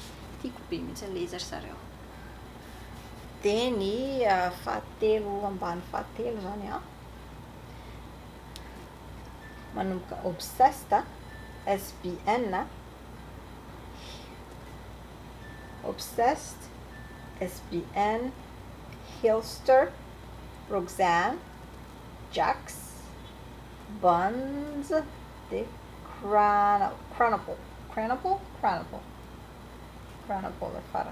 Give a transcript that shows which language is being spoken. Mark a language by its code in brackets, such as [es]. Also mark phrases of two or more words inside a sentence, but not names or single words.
[mg] Tiako be mihitsy ilay izy ry zareo. Dia ny fahatelo ambany fahatelo zany manomboka obsessed, SBN, obsessed, SBN, Hilster, Roxanne, Jax, Buns, the Chronicle farany.